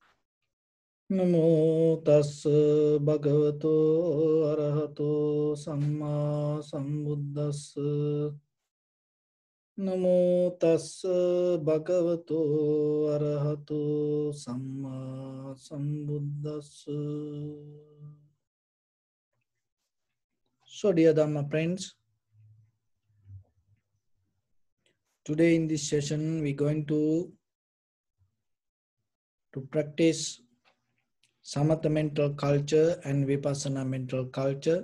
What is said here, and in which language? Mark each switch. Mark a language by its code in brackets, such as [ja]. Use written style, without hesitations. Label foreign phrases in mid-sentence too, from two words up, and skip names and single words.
[pi] Namo tassa bhagavato arahato samma sambuddhassa. Namo tassa bhagavato arahato samma sambuddhassa. [en] So dear Dhamma friends, today in this session we're going to practice Samatha mental culture and Vipassana mental culture.